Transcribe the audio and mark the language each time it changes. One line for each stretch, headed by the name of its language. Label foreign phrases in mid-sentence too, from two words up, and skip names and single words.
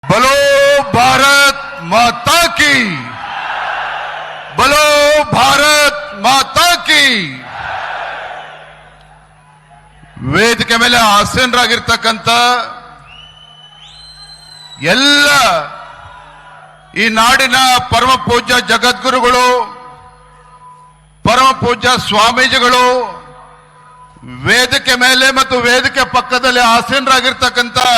Hindi: बोलो भारत माता की, बोलो भारत माता की.
Kannada: ವೇದಿಕೆ ಮೇಲೆ ಆಸೀನರಾಗಿರ್ತಕ್ಕಂಥ ಎಲ್ಲ ಈ ನಾಡಿನ ಪರಮ ಪೂಜ್ಯ ಜಗದ್ಗುರುಗಳು, ಪರಮ ಪೂಜ್ಯ ಸ್ವಾಮೀಜಿಗಳು, ವೇದಿಕೆ ಮೇಲೆ ಮತ್ತು ವೇದಿಕೆ ಪಕ್ಕದಲ್ಲಿ ಆಸೀನರಾಗಿರ್ತಕ್ಕಂಥ